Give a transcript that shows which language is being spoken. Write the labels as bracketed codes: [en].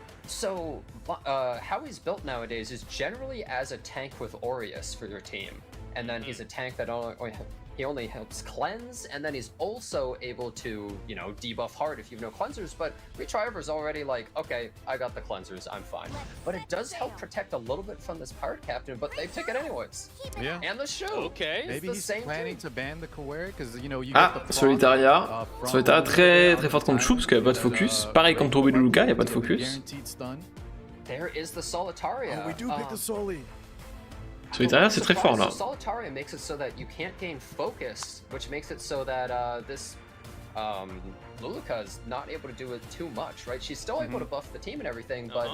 [en] So, how he's built nowadays is generally as a tank with Aureus for your team, and then he's a tank that he only helps cleanse, and then he's also able to, you know, debuff hard if you have no cleansers, but Retriever's already like, okay, I got the cleansers, I'm fine. But it does help protect a little bit from this part captain, but they pick it anyways. Yeah. And the shoe. Okay. Maybe he's planning to ban the Kawerik, because, you know, you Solitaria. [fr] Solitaria très forte contre Chou, parce qu'il n'y a pas de focus. Pareil contre Toby Luca, il n'y a pas de focus. [en] There is the Solitaria. Oh, we do pick the Soli. [fr] Solitaria c'est très fort là. [en] Solitaria makes it so that you can't gain focus, which makes it so that this Luluka is not able to do it too much, right? She's still able to buff the team and everything, but